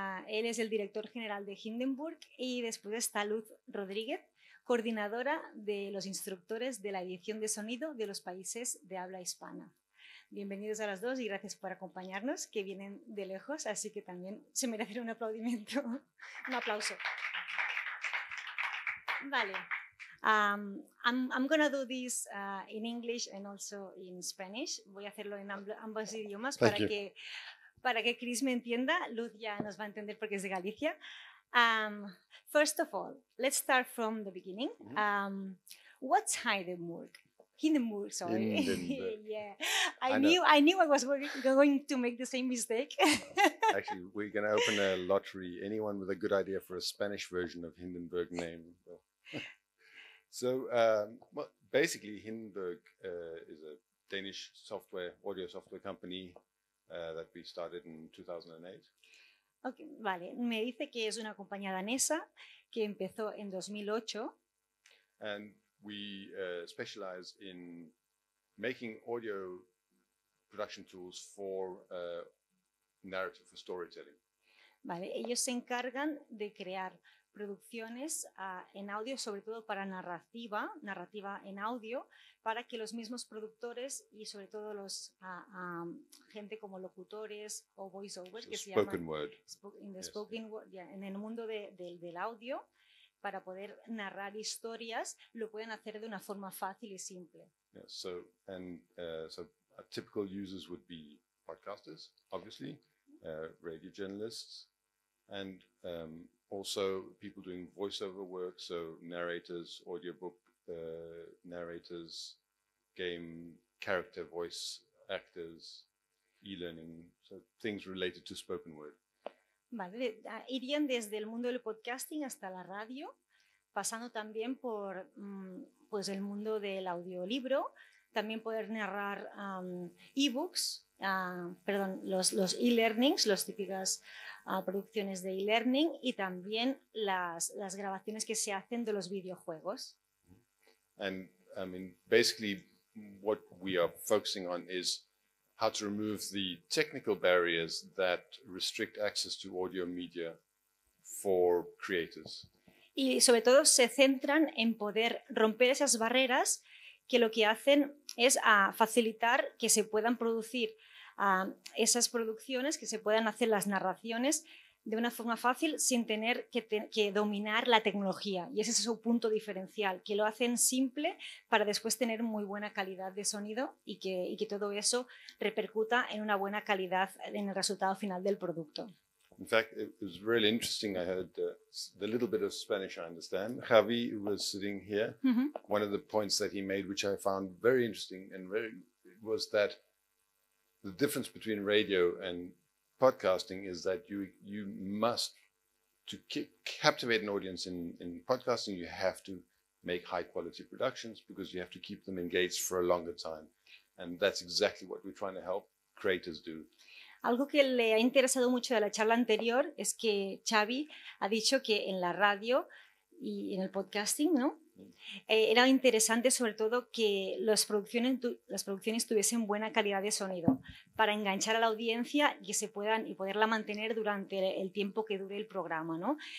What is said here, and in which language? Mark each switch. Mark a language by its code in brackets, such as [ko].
[es] Él es el director general de Hindenburg, y después está Luz Rodríguez, coordinadora de los instructores de la edición de sonido de los países de habla hispana. Bienvenidos a las dos y gracias por acompañarnos, que vienen de lejos, así que también se merecen un aplaudimiento, un aplauso. Vale. [en] I'm going to do this in English and also in Spanish. [es] Voy a hacerlo en ambos idiomas para que Chris me entienda. Luz ya nos va a entender porque es de Galicia. [en] First of all, let's start from the beginning. What's Hindenburg? Hindenburg, sorry. Hindenburg. Yeah, I knew I was going to make the same mistake. Actually, we're going to open a lottery. Anyone with a good idea for a Spanish version of Hindenburg name? So, well, basically, Hindenburg is a Danish audio software company that we started in 2008. [es] Okay, vale, me dice que es una compañía danesa que empezó en 2008. [en] And we specialize in making audio production tools for narrative, for storytelling. [es] Vale, ellos se encargan de crear producciones en audio, sobre todo para narrativa en audio, para que los mismos productores y sobre todo los gente como locutores o voiceovers, que se llaman [en] word. [es] Spoken word, en el mundo del audio, para poder narrar historias, lo pueden hacer de una forma fácil y simple. [en] Yeah, so typical users would be podcasters, obviously, radio journalists, and also people doing voiceover work, so narrators, audiobook narrators, game character voice actors, e-learning, so things related to spoken word. [es] Vale, irían desde el mundo del podcasting hasta la radio, pasando también por pues el mundo del audiolibro, también poder narrar ebooks, perdón, los e-learnings, las típicas producciones de e-learning y también las grabaciones que se hacen de los videojuegos. [en] And I mean, basically what we are focusing on is how to remove the technical barriers that restrict access to audio media for creators. [es] Y sobre todo se centran en poder romper esas barreras que lo que hacen es facilitar que se puedan producir esas producciones, que se puedan hacer las narraciones de una forma fácil sin tener que dominar la tecnología. Y ese es su punto diferencial, que lo hacen simple para después tener muy buena calidad de sonido y que todo eso repercuta en una buena calidad en el resultado final del producto. [en] In fact, it was really interesting. I heard the little bit of Spanish I understand. Javi, who was sitting here, one of the points that he made, which I found very interesting and was that the difference between radio and podcasting is that you must, to captivate an audience in podcasting, you have to make high quality productions because you have to keep them engaged for a longer time. And that's exactly what we're trying to help creators do. [es] Algo que le ha interesado mucho de la charla anterior es que Xavi ha dicho que en la radio y en el podcasting, ¿no? Era interesante sobre todo que las producciones tuviesen buena calidad de sonido para enganchar a la audiencia y poderla mantener durante el tiempo que dure el programa, ¿no?